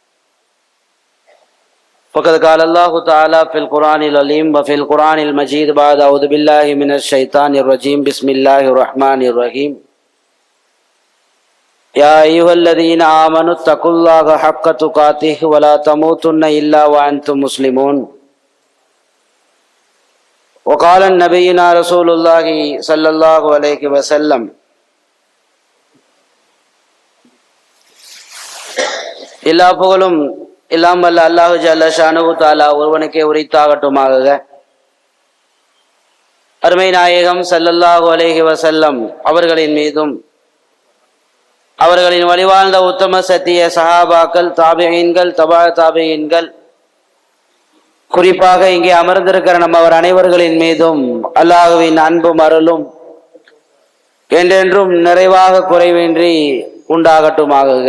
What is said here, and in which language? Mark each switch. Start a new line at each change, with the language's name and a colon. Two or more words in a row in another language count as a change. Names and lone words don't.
Arabic: فقد قال الله تعالى في القرآن العظيم وفي القرآن المجيد بعد أعوذ بالله من الشيطان الرجيم بسم الله الرحمن الرحيم. يا أيها الذين آمنوا اتقوا الله حق تقاته ولا تموتن إلا وأنتم مسلمون. وقال نبينا رسول الله صلى الله عليه وسلم
Tamil: எல்லா புகழும் எல்லாம் வல்ல
Arabic: الله جل شأنه تعالى
Tamil: ஒருவனுக்கே உரித்தாகட்டுமாக. அருமை நாயகம்
Arabic: صلى الله عليه وسلم
Tamil: அவர்களின் மீதும் அவர்களின் வழிவாழ்ந்த உத்தம சத்திய சஹாபாக்கள், தாபிஈன்கள், தபா தாபிஈன்கள், குறிப்பாக இங்கே அமர்ந்திருக்கிற நம்ம அவர் அனைவர்களின் மீதும் அல்லாஹுவின் அன்பும் அருளும் என்றென்றும் நிறைவாக குறைவின்றி உண்டாகட்டுமாக.